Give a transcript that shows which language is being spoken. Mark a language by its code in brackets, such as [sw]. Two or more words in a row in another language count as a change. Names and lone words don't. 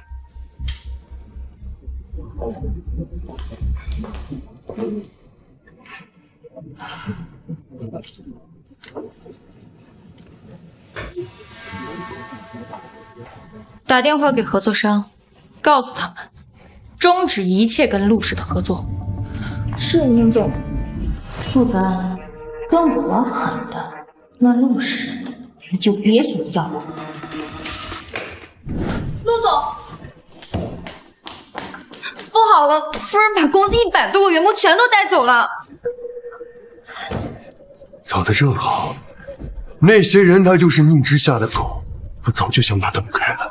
[zh] 打電話給合作商，告訴他們終止一切跟陸氏的合作。是寧總。陸澤安，跟我玩狠的，那陸氏你就別想要了。陸總，不好了，夫人把公司100多個員工全都帶走了。早在正好，那些人他就是寧之夏的狗，我早就想把他們開了。